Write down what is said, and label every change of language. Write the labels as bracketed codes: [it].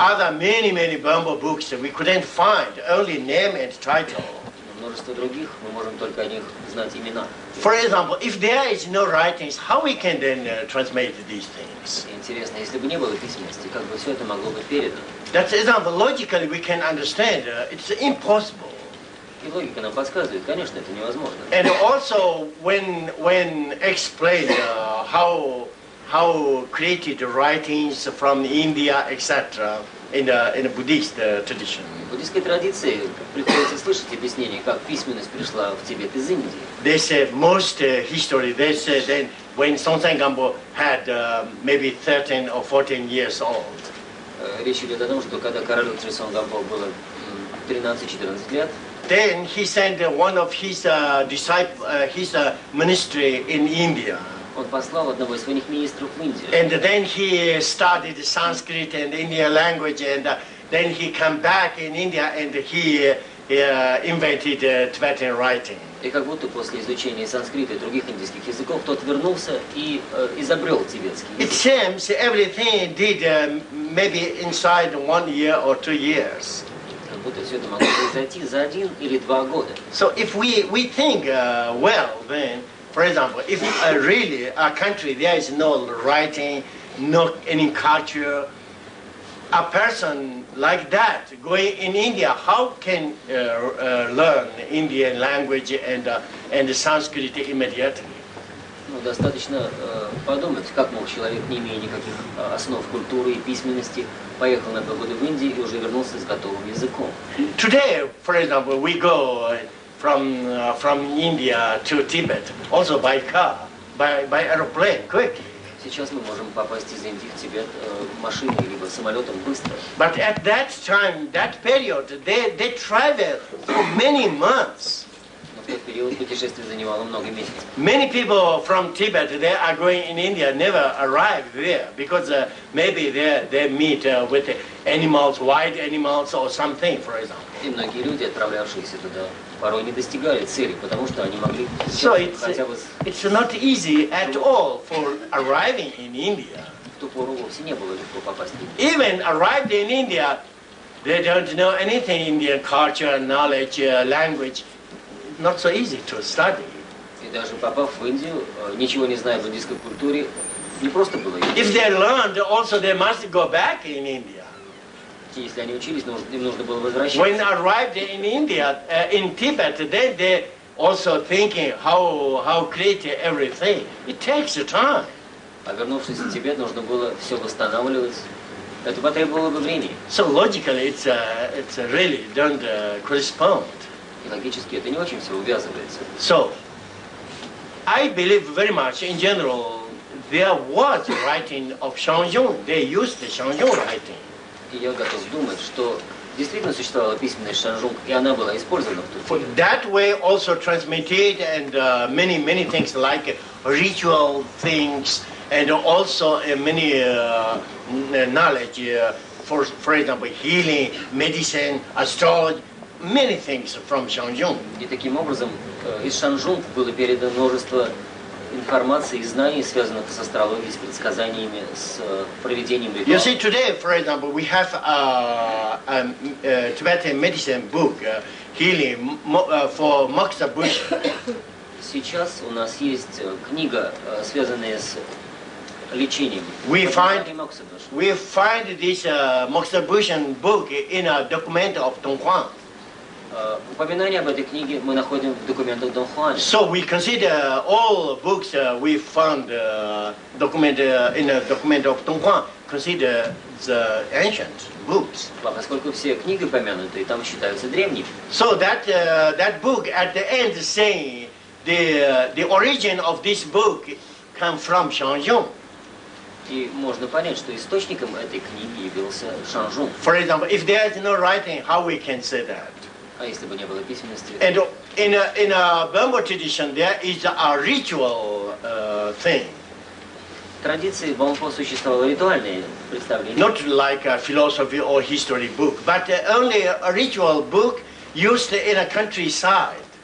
[en] Other many Bambo books we couldn't find, only name and title. [ru] Множество других, мы можем только о них знать имена. [en] For example, if there is no writings, how we can then translate these things? [ru] Интересно, если бы не было письменности, как бы все это могло быть передано? [en] That's example. Logically, we can understand it's impossible. [ru] И логика нам подсказывает, конечно, это невозможно. [en] And also, when explained how created writings from India, etc., in a Buddhist tradition. [ru] В буддийской традиции приходится слышать объяснение, как письменность пришла в Тибет из Индии. [en] They say most history. They say then when Songtsen Gampo had maybe 13 or 14 years old. [ru] Речь идет о том, что когда королю Триссон Гампо было 13-14 лет, [en] then he sent one of his disciples, his ministry in India. [ru] Он послал одного из своих министров в Индию. [en] And then he studied Sanskrit and Indian language, and then he come back in India and he invented Tibetan writing. [ru] И как будто после изучения санскрита и других индийских языков тот вернулся и изобрел тибетский [en] It [ru] язык. [en] seems everything did maybe inside 1 year or 2 years. [ru] Как будто все это могло произойти за 1 или 2 года. [en] So if we think well, then, for example, if really a country there is no writing, no any culture, a person like that going in India, how can learn Indian language and Sanskrit immediately? [ru] Ну, достаточно подумать, как мог человек, не имея никаких основ культуры и письменности, поехал на 2 года в Индию и уже вернулся с готовым языком. [en] Today, for example, we go from India to Tibet, also by car, by aeroplane, quickly. [ru] Сейчас мы можем попасть из Индии в Тибет машиной либо самолетом быстро. [en] But at that time, that period, they travel for many months. [ru] Но в тот период путешествие занимало много месяцев. [en] Many people from Tibet, they are going in India, never arrive there because maybe they meet with animals, wild animals or something, for example. [ru] И многие люди, отправлявшиеся туда, порой не достигали цели, потому что они могли [en] So [ru] хотя бы [en] it's not easy at all for arriving in India. [ru] в ту пору вовсе не было легко попасть в Индию. [en] Even arrived in India, they don't know anything Indian culture, knowledge, language. Not so easy to study. [ru] И даже попав в Индию, ничего не зная об индийской культуре, не просто было. [en] If they learned, also they must go back in India. [ru] Если они учились, им нужно было возвращаться. [en] When arrived in India, in Tibet, then they also thinking how create everything. It takes time. [ru] А вернувшись в Тибет, нужно было все восстанавливать. Это потребовало бы времени. [en] So logically, it's really don't correspond. [ru] И логически это не очень все увязывается. [en] So I believe very much in general there was writing of Shangyong. They used the Shangyong writing. [ru] И я готов думать, что действительно существовала письменность Шанжунг, и она была использована в [en] For [ru] Турции. [en] that way also transmitted and many things like ritual things and also many knowledge for example healing, medicine, astrology, many things from Shangyong. [ru] И таким образом из Шанжунг было передано множество информации и знаний, связанных с астрологией, с предсказаниями, с проведением [en] You see, [ru] ритуалов. [en] today, for example, we have a Tibetan medicine book, healing for Moksha Bush. [ru] Сейчас у нас есть книга, связанная с лечением. [en] We find [ru] Моксабуш. [en] this Moksha Bushan book in a document of Donghuang. [ru] Упоминание об этой книге мы находим в документах Дон Хуана. [en] So we consider all books we found document in a document of Donghuang consider the ancient books. [ru] Поскольку все книги помянуты, там считаются древними. [en] So that book at the end saying the origin of this book come from Shangyong. [ru] И можно понять, что источником этой книги явился Шанжунг. [en] For example, if there is no writing, how we can say that? [ru] А если бы не было письменности? [en] And in a Burma tradition, there is a ritual thing. [ru] В традиции бомпо существовало ритуальное представление. [en] Not like a philosophy or history book, but only a ritual book used in a countryside.